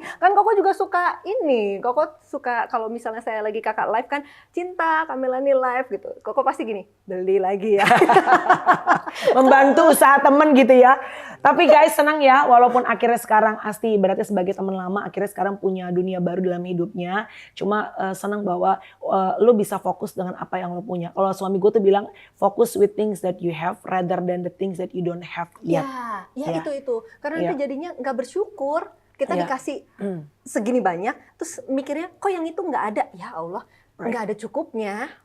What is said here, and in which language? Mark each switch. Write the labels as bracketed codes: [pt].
[id] Kan Koko juga suka ini, Koko suka kalau misalnya saya lagi kakak live kan, cinta Kamelani live gitu. Koko pasti gini, beli lagi ya. Membantu usaha temen gitu ya. Tapi guys senang ya, walaupun akhirnya sekarang Asti ibaratnya sebagai teman lama, akhirnya sekarang punya dunia baru dalam hidupnya. Cuma senang bahwa lo bisa fokus dengan apa yang lo punya. Kalau suami gue tuh bilang [en] fokus with things that you have rather than the things that you don't have yet. [id] Ya. Itu. Karena nanti jadinya nggak bersyukur. Kita dikasih segini banyak, terus mikirnya kok yang itu nggak ada. Ya Allah, nggak ada cukupnya.